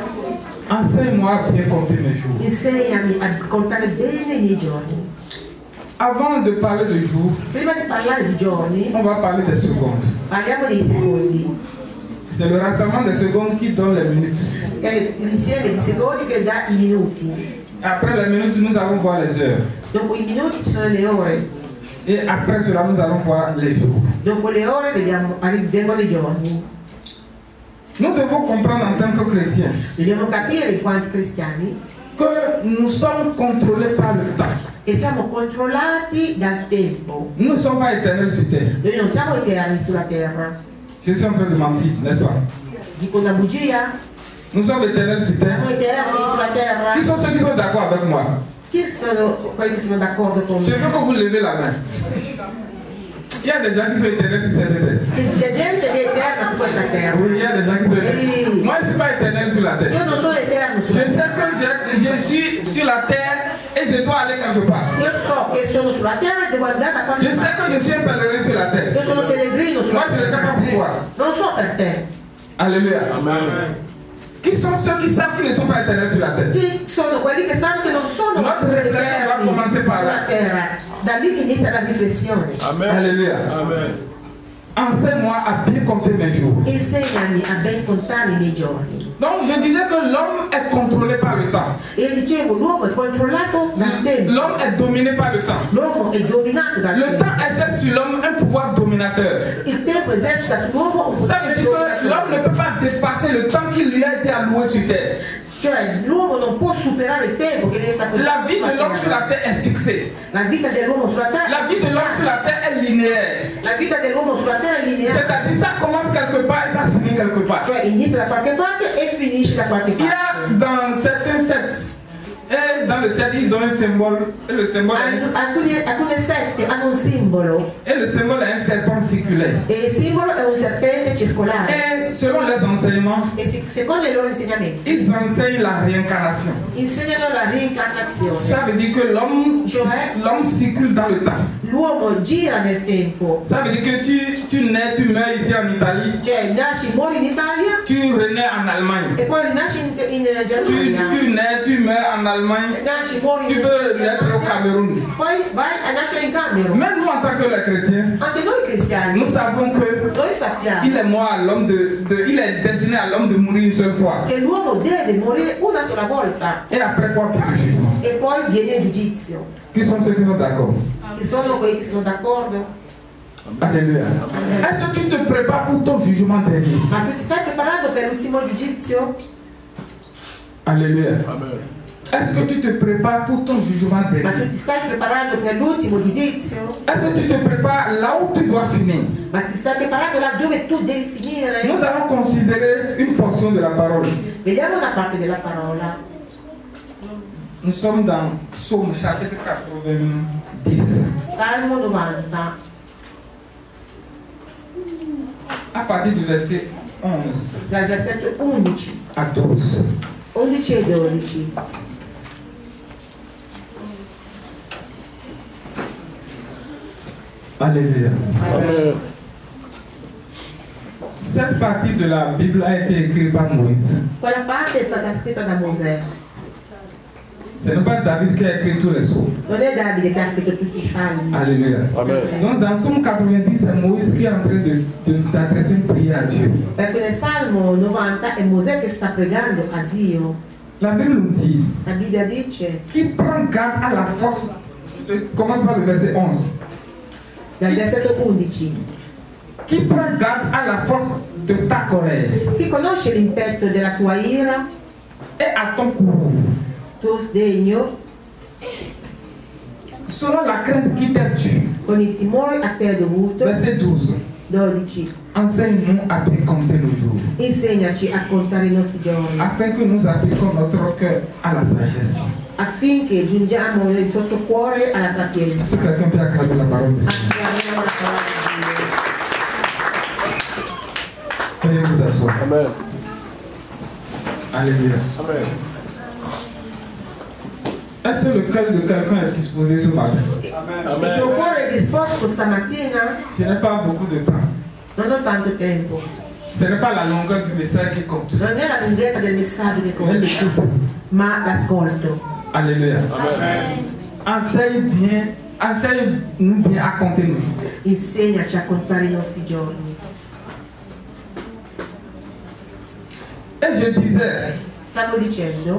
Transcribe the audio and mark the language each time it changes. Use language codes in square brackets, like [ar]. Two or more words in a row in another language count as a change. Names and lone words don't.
[fr] Enseigne-moi à bien compter mes jours. [it] Insegnami a contare bene i miei giorni. [fr] Avant de parler de jours, [it] Prima di parlare di giorni, [fr] on va parler des secondes. [it] parliamo dei secondi. [fr] C'est le rassemblement des secondes qui donne les minutes. [it] È l'insieme di secondi che dà i minuti. [fr] Après les minutes, nous allons voir les heures. [it] Dopo i minuti ci sono le ore. [fr] Et après cela, nous allons voir les jours. [it] Dopo le ore vengono i giorni. [fr] Nous devons comprendre en tant que chrétiens [it] Dobbiamo capire in quanti cristiani [fr] que nous sommes contrôlés par le temps. [it] che siamo controllati dal tempo. [fr] Nous ne sommes pas éternels sur terre. [it] Noi non siamo eterni sulla terra. [fr] Je suis en train de mentir, n'est-ce pas? [it] Dico una bugia? [fr] Nous sommes éternels sur terre. [it] Siamo eterni sulla terra? [fr] Qui sont ceux qui sont d'accord avec moi? [it] Chi sono quelli che sono d'accordo con [fr] Je [it] me? [fr] veux que vous levez la main. Il y a des gens qui sont éternels sur cette terre. [it] C'è gente che è eterna su questa terra. [fr] Oui, il y a des gens qui sont éternels. [it] Sì. [fr] Moi, je ne suis pas éternel sur la terre. [it] Io non sono eterno [fr] Je [it] sulla [fr] sais [it] terra. [fr] que je suis sur la terre et je dois aller quelque part. [it] Io so che sono sulla terra e devo andare da qualche [fr] Je sais [it] parte. [fr] que je suis un pèlerin sur la terre. [it] Io sono pellegrino sulla [fr] Moi, je ne sais pas [it] terra. [fr] pourquoi. [it] Non so per te. [fr] Alléluia. Amen. Qui sont ceux qui savent qu'ils ne sont pas éternels sur la terre? [it] Chi sono quelli che sanno che non sono [fr] Notre réflexion doit commencer par là. [it] sulla terra? Da lì inizia la riflessione. Amen. Alléluia. Amen. [fr] Enseigne-moi à bien compter mes jours. [it] Insegnami a ben contare i miei giorni. [fr] Donc, je disais que l'homme est contrôlé par le temps. [it] E io dicevo, l'uomo è controllato dal tempo. [fr] L'homme est dominé par le temps. [it] L'uomo è dominato dal [fr] Le [it] tempo. [fr] temps exerce sur l'homme un pouvoir dominateur. [it] Il tempo esercita sull'uomo un [fr] Ça veut [it] potere [fr] dire que l'homme ne [it] dominatore. [fr] peut pas dépasser le temps qui lui a été alloué sur terre. [it] Cioè, l'uomo non può superare il tempo che gli è stato [fr] La vie [it] dato [fr] de l'homme sur [it] sulla [fr] la terre est fixée. [it] terra. La vita dell'uomo sulla terra. [fr] La vie de l'homme sur la terre est linéaire. [it] La vita dell'uomo sulla terra è lineare. [fr] C'est-à-dire ça commence quelque part et ça finit quelque part. [it] Cioè, inizia da qualche parte e finisce da qualche [fr] Il y a [it] parte. [fr] dans certains sectes, et dans le secte, ils ont un symbole. Et le symbole [it] Alcune sette hanno un simbolo [fr] est un serpent circulaire. [it] e il simbolo è un serpente circolare. [fr] Et selon les enseignements, [it] E secondo i loro insegnamenti [fr] ils enseignent la réincarnation. [it] insegnano la reincarnazione. [fr] Ça veut dire que l'homme circule dans le temps. [it] L'uomo gira nel tempo. [fr] Ça veut dire que tu nais, tu meurs ici en Italie, [it] Cioè, nasci, muori in Italia [fr] tu renais en Allemagne. [it] e poi rinasci in Germania. [fr] Tu nais, tu meurs en Allemagne, [it] nasci, muori [fr] Tu peux naître au Cameroun. [it] poi vai a nascere in Camerun. [fr] Même nous, en tant que les chrétiens, [it] Anche noi cristiani, [fr] nous savons que [it] noi sappiamo [fr] il est mort à l'homme il est destiné à l'homme de mourir une seule fois. [it] che l'uomo deve morire una sola volta [fr] Et après quoi, vient le jugement. [it] e poi viene il giudizio. [fr] Qui sont ceux qui sont d'accord? [it] Ci sono quelli che sono d'accordo? [fr] Alléluia. Est-ce que tu te prépares pour ton jugement dernier? [it] Ma tu ti stai preparando per l'ultimo giudizio? Alléluia. Amen. [fr] Est-ce que tu te prépares pour ton jugement [it] Ma tu [fr] dernier? [it] ti stai preparando per l'ultimo giudizio? [fr] Est-ce que tu te prépares là où tu dois finir? [it] Ma ti stai preparando là dove tu devi finire? [fr] Nous allons considérer une portion de la parole. [it] Vediamo una parte della parola. [fr] Nous sommes dans Psaume chapitre 90, [it] Salmo 90, [fr] à partir du verset 11 [it] dal versetto 11, [fr] à 12. [it] 11 e 12. [fr] Alléluia. Amen. Cette partie de la Bible a été écrite par Moïse. [it] Quella parte è stata scritta da Mosè. [fr] Ce n'est pas David qui a écrit tous les psaumes. [it] Non è Davide che ha scritto tutti i salmi. [fr] Alléluia. Amen. Donc dans Psaume 90, c'est Moïse qui est en train d'adresser une prière à Dieu. [it] Perché nel Salmo 90 è Mosè che sta pregando a Dio. [fr] La Bible nous dit [it] La Bibbia dice, [fr] qu'il prend garde à la force. Commence par le verset 11. [it] dal versetto 11, [fr] Qui prend garde à la force de ta colère [it] chi conosce l'impetto della tua ira, [fr] et à ton courroux, [it] tuo sdegno, [fr] selon la crainte qui t'est due. [it] con il timore a te dovuto. [fr] Verset 12. [it] 12. [fr] Enseigne-nous à bien compter nos jours, [it] Insegnaci a contare i nostri giorni, [fr] afin que nous appliquions notre cœur à la sagesse. [it] affinché giungiamo nel nostro cuore alla [fr] Est-ce [it] sapienza. [fr] que quelqu'un peut acclamer la parole de Dieu? [it] Acclamiamo la parola di Dio. [fr] Veuillez vous asseoir. Amen. Alléluia. Amen. Est-ce que le cœur de quelqu'un est disposé ce matin? [it] Il Amen. tuo cuore è disposto stamattina? [fr] Ce n'est pas beaucoup de temps. [it] Non ho tanto tempo. [fr] Ce n'est pas la longueur du message qui compte, [it] Non è la lunghezza del messaggio che [fr] mais [it] conta, [fr] l'écoute. [it] ma l'ascolto. [fr] Alléluia. Amen. Enseigne-nous bien à compter nos jours. [it] Insegnaci a contare i nostri giorni. [fr] Et je disais [it] Stavo dicendo